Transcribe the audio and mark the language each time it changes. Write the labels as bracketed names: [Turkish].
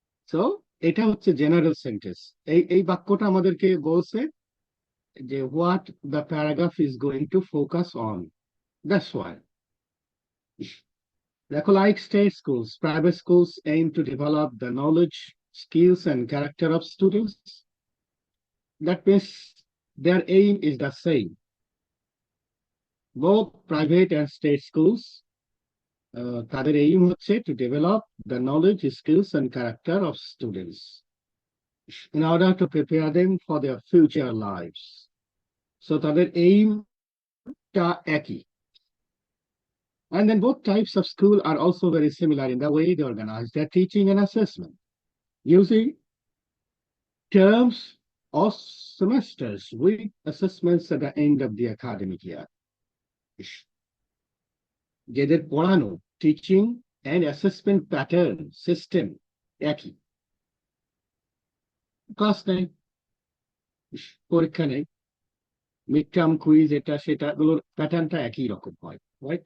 [Bangla] So এটা হচ্ছে general sentence. এই বাক্যটা আমাদেরকে বলছে যে [English] What the paragraph is going to focus on, that's why. [Bangla] দেখো, [English] Like state schools, private schools aim to develop the knowledge, skills and character of students. That means their aim is the same. Both private and state schools, [Bangla] তাদের aim হচ্ছে [English] to develop the knowledge, skills and character of students in order to prepare them for their future lives. [Bangla] So তাদের aim টা একই। [English] And then both types of school are also very similar in the way they organize their teaching and assessment, using terms or semesters with assessments at the end of the academic year. [Bangla] যাদের পড়ানো, teaching and assessment pattern system একই। Class 9 পরীক্ষা নেই, mid term quiz, এটা সেটা, গুলোর প্যাটার্নটা একই রকম হয়, রাইট?